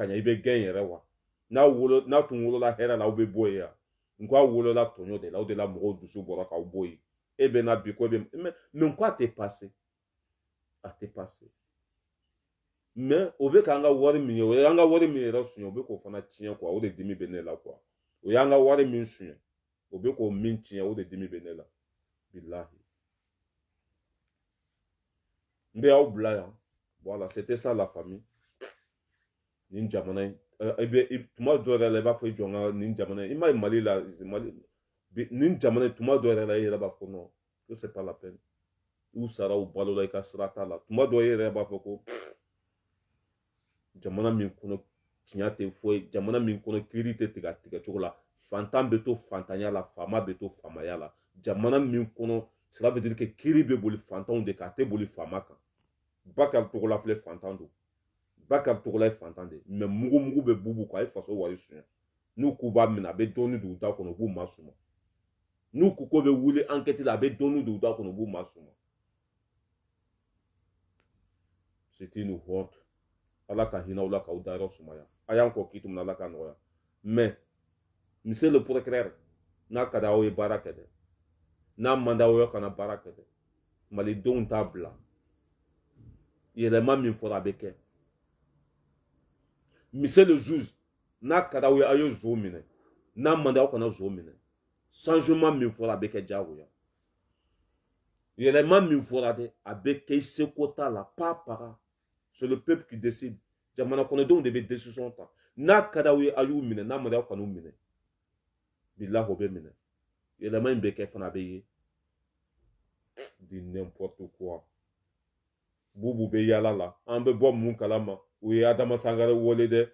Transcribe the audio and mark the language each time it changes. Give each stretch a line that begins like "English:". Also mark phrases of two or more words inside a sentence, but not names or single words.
Bambara: ɲa i bɛ gɛn yɛrɛ wa n'a tun wolola hɛrɛ la aw bɛ bɔ yen yan n ko a wolola tɔɲɔ de la o de la mɔgɔw dusu bɔra k'aw bɔ yen e bɛ na bi ko bɛ mais n ko a tɛ passé a tɛ passé mais o bɛ k'an ka wari min ye o y'an ka wari min yɛrɛ suɲɛ o bɛ k'o fana tiɲɛ quoi o de dimi bɛ ne la quoi o y'an ka wari min suɲɛ o bɛ k'o min tiɲɛ o de dimi bɛ ne la bilahi n bɛ aw bila yan
French: voilà c'était ça la famille
Bambara: nin jamana in tuma dɔ yɛrɛ la i b'a fɔ i jɔ n ka nin jamana in i ma ye mali la nin jamana in tuma dɔ yɛrɛ la i yɛrɛ b'a fɔ
French: non que c'est pas la peine
Bambara: u sara u balo la i ka sira t'a la tuma dɔ i yɛrɛ b'a fɔ ko jamana min kɔnɔ tiɲɛ tɛ foyi jamana min kɔnɔ kiiri tɛ tigɛ cogo la fantan bɛ to fantanya la faama bɛ to faamaya la jamana min kɔnɔ
French: cela veut dire que
Bambara: kiiri bɛ boli fantanw de kan a tɛ boli faama kan Bakari Togola filɛ fantan don Bakari Togola ye fantan de mais mugu bɛ bubu kan a ye faso wari suɲɛ n'u k'u b'a minɛ a bɛ dɔɔnin don u da kɔnɔ u b'u masuma n'u ko ko bɛ wuli enquête la a bɛ dɔɔnin don u da kɔnɔ u b'u masuma
French: c'était une honte
Bambara: ala ka hinɛ aw la k'aw dayɔrɔ sumaya a y'an kɔ k'i tumuna ala ka nɔgɔya
French: mais monsieur le procureur
Bambara: n'a ka d'aw ye baara kɛ dɛ n'a man d'aw ye kana baara kɛ dɛ malidenw t'a bila yɛlɛma min fɔra a bɛ kɛ
French: monsieur le juge
Bambara: n'a ka d'aw ye a ye zo minɛ n'a man d'aw kana zo minɛ changement min fɔra a bɛ kɛ diyagoya Yɛlɛma min fɔra dɛ a bɛ kɛ i seko t'a la pas para.
French: C'est le peuple qui décide.
Bambara: Jamana kɔnɔdenw de bɛ décision ta. N'a ka d'aw ye a y'u minɛ n'a ma d'aw kan'u minɛ. Bilahi o bɛ minɛ. Yɛlɛma in bɛ kɛ fana a bɛ ye. Di
French: n'importe quoi.
Bambara: Bubu bɛ yala la. An bɛ bɔ mun kalama. O ye Adama Sangare wele dɛ.